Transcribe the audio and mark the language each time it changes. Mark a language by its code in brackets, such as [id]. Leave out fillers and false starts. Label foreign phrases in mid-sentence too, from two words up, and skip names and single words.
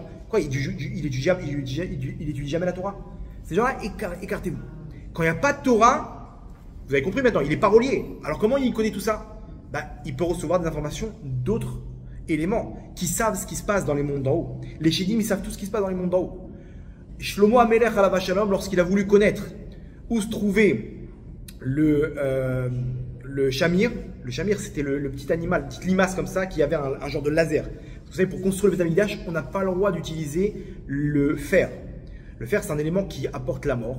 [fr] Quoi, il étudie jamais la Torah. Ces gens-là, écartez-vous. Quand il n'y a pas de Torah, vous avez compris maintenant, il n'est pas relié. Alors comment il connaît tout ça? Il peut recevoir des informations d'autres éléments qui savent ce qui se passe dans les mondes d'en haut. Les Shedim, ils savent tout ce qui se passe dans les mondes d'en haut. [he] שלמה המלך עליו השלום, [fr] lorsqu'il a voulu connaître où se trouvait le shamir. Le shamir, c'était le petit animal, une petite limace comme ça, qui avait un genre de laser. Vous savez, pour construire le Beth Amikdash, on n'a pas le droit d'utiliser le fer. Le fer, c'est un élément qui apporte la mort.